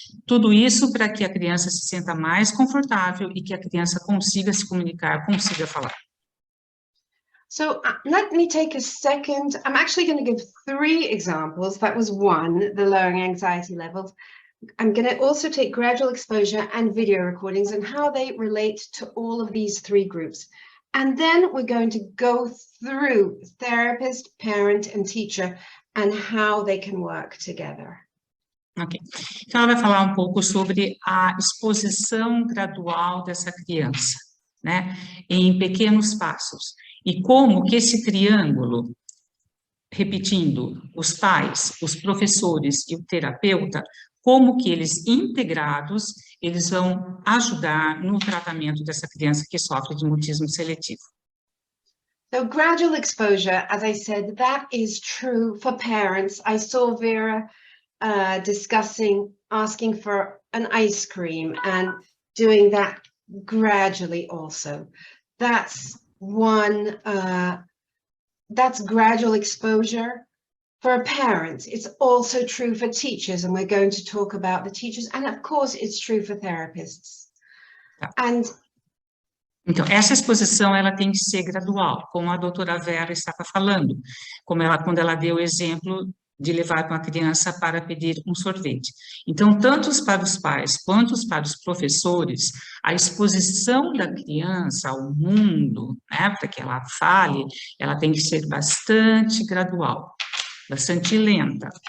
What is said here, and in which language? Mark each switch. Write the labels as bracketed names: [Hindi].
[Portuguese] Tudo isso para que a criança se sinta mais confortável e que a criança consiga se comunicar, consiga falar. [English] So let me take a second. I'm actually going to give 3 examples. That was 1, the lowering anxiety levels. I'm going to also take gradual exposure and video recordings and how they relate to all of these 3 groups. And then we're going to go through therapist, parent, and teacher and how they can work together. Ok. [Portuguese] Então, ela vai falar um pouco sobre a exposição gradual dessa criança, né, em pequenos passos. E como que esse triângulo, repetindo, os pais, os professores e o terapeuta, como que eles integrados, eles vão ajudar no tratamento dessa criança que sofre de mutismo seletivo. [English] So gradual exposure, as I said, that is true for parents. I saw Vera discussing asking for an ice cream and doing that gradually also. That's one, that's gradual exposure. For parents, it's also true for teachers, and we're going to talk about the teachers, and of course it's true for therapists. And [Portuguese] então, essa exposição, ela tem que ser gradual, como a doutora Vera estava falando, quando ela deu o exemplo de levar uma criança para pedir um sorvete. Então, tanto para os pais quanto para os professores, a exposição da criança ao mundo, né, para que ela fale, ela tem que ser bastante gradual, bastante lenta.